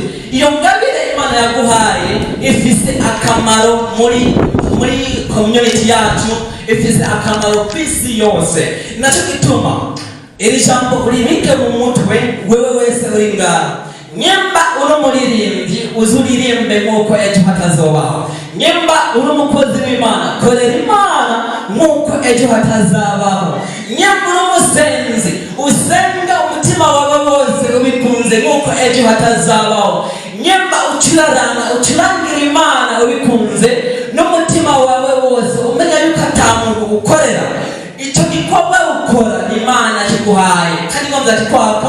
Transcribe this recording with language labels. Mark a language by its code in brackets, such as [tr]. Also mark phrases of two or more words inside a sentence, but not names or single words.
[rn] Iyo ngabire Imana yaguhaye ifise akamaro muri community yacu, ifise akamaro kw'isi yose. Nacyo gituma iri jambo uribike mu mutwe wewe wese uri ngaho. Nyemba uri umuririmbyi uzuririmbe nk'uko ejo hatazobaho. Nyemba uri umukozi w'Imana korera Imana nk'uko ejo hatazabaho. Nyemba uri umusenzi usenga umutima wawe wose ubikunze nk'uko ejo hatazabaho. Nyemba ucurangira Imana ubikunze n'umutima wawe wose umenya yuko atamuntu ukorera icyo gikorwa ukora Imana kiguhaye kandi ngomba kikwaka.